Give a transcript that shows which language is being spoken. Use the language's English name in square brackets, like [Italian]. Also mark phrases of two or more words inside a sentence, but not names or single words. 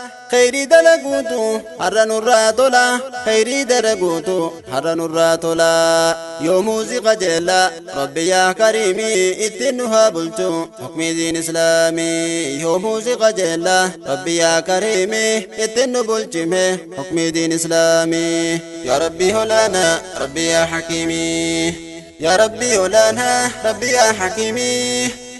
[Oromo] Khayrii dalaguutu har'a nurraa tola, khayrii dalaguutu har'a nurraa tola. Yoo muuziqa jeella Rabbi yaa Kariimi ittiin nu haa bulchu hukmii diin Islaamii. Yoo muuziqa jeella Rabbi yaa Kariimi ittiin nu bulchime hukmii diin Islaamii. [Arabic] يا ربي هولانا ربي يا حكيمي، يا ربي هولانا ربي يا حكيمي،